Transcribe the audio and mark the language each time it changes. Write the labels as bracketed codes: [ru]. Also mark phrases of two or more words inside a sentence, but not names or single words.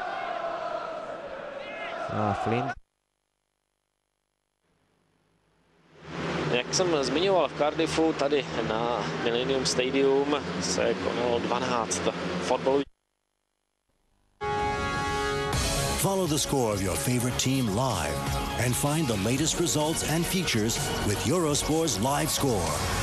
[cs] A Flynn. Jak jsem zmiňoval v Cardiffu, tady na Millennium Stadium se konalo 12 fotbalových. [en] Follow the score of your favorite team live and find the latest results and features with Eurosport's Live Score.